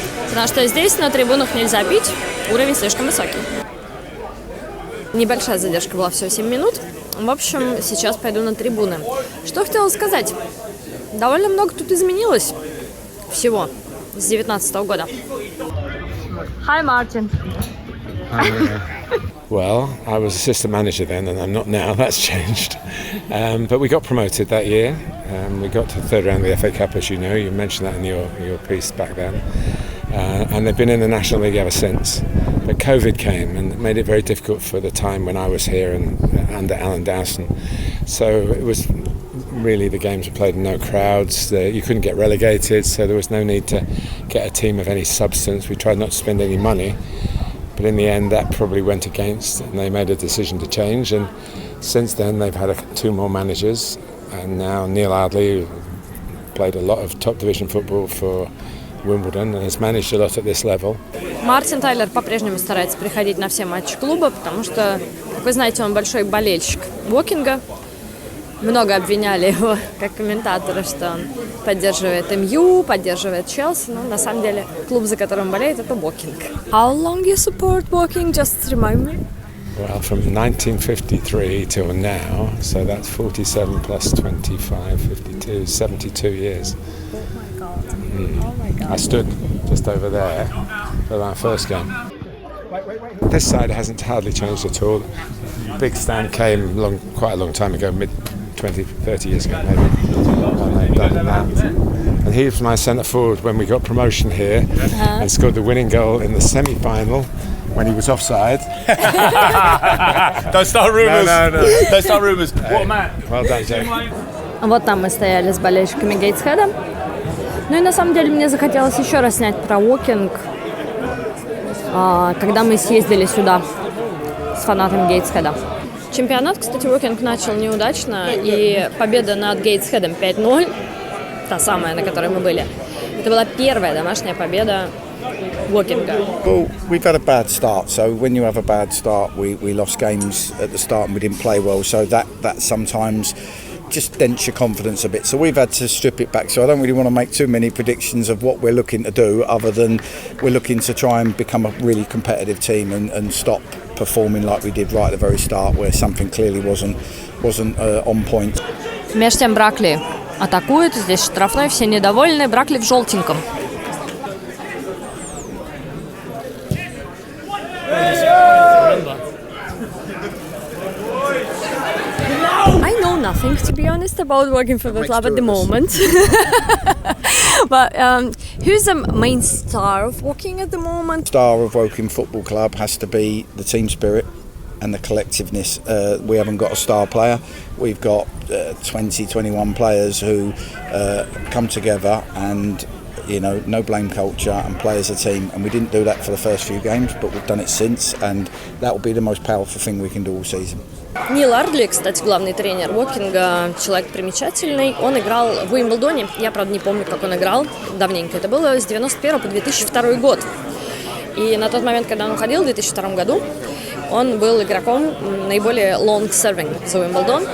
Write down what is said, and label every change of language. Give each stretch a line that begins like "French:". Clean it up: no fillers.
Russian: Потому что здесь на трибунах нельзя пить, уровень слишком высокий. Небольшая задержка была, всего 7 минут. В общем, сейчас пойду на трибуны. Что хотела сказать? Довольно много тут изменилось всего с 2019 года.
English: Hi, Martin. Hi, well, I was assistant manager then, and I'm not now. That's changed. But we got promoted that year. We got to the third round of the FA Cup, as you know. You mentioned that in your piece back then. And they've been in the National League ever since. But COVID came and it made it very difficult for the time when I was here and under Alan Dowson. So it was really, the games were played in no crowds. You couldn't get relegated, so there was no need to get a team of any substance. We tried not to spend any money, but in the end that probably went against, and they made a decision to change. And since then they've had two more managers, and now Neil Ardley played a lot of top division football for Wimbledon and has managed a lot at this level.
Russian: Мартин Тайлер по-прежнему старается приходить на все матчи клуба, потому что, как вы знаете, он большой болельщик Вокинга. Много обвиняли его, как комментатора, что он поддерживает МЮ, поддерживает Челси. Но на самом деле клуб, за которым болеет, это Вокинг.
English: How long you support Woking? Just remind me. Well, from 1953 till now, so that's 47 plus 25, 52, 72 years. Oh my God. Oh my God. I stood just over there for our first game. This side hasn't hardly changed at all. Big stand came quite a long time ago, 20, 30 years ago maybe, and they've done that. And he was my centre forward when we got promotion here and scored the winning goal in the semi-final when he was offside. Don't start rumours. No. Don't start rumours. What a man. Well done, Jake.
Russian: Вот там мы стояли с болельщиками Гейтсхеда. Ну и на самом деле мне захотелось еще раз снять про Уокинг, когда мы съездили сюда с фанатами Гейтсхеда. Чемпионат, кстати, Уокинг начал неудачно, и победа над Гейтсхедом 5-0, та самая, на которой мы были, это была первая домашняя победа Уокинга.
English: Well, we've had a bad start, so when you have a bad start, we lost games at the start and we didn't play well, so that sometimes just dents your confidence a bit. So we've had to strip it back, so I don't really want to make too many predictions of what we're looking to do, other than we're looking to try and become a really competitive team and stop performing like we did right at the very start, where something clearly wasn't on point.
Russian: Между тем Бракли атакует, здесь штрафной, все недовольны, Бракли в желтеньком.
English: I know nothing, to be honest, about working for the club at the moment. But who's the main star of Woking at the moment? Star of Woking Football Club has to be the team spirit and the collectiveness. We haven't got a star player. We've got 21 players who come together and, you know, no blame culture and play as a team. And we didn't do that for the first few games, but we've done it since, and that will be the most powerful thing we can do all season.
Russian: Нил Ардли, кстати, главный тренер Уокинга, человек примечательный. Он играл в Уимблдоне. Я, правда, не помню, как он играл. Давненько. Это было с 91 по 2002 год. И на тот момент, когда он уходил в 2002 году, он был игроком наиболее long-serving за Уимблдон.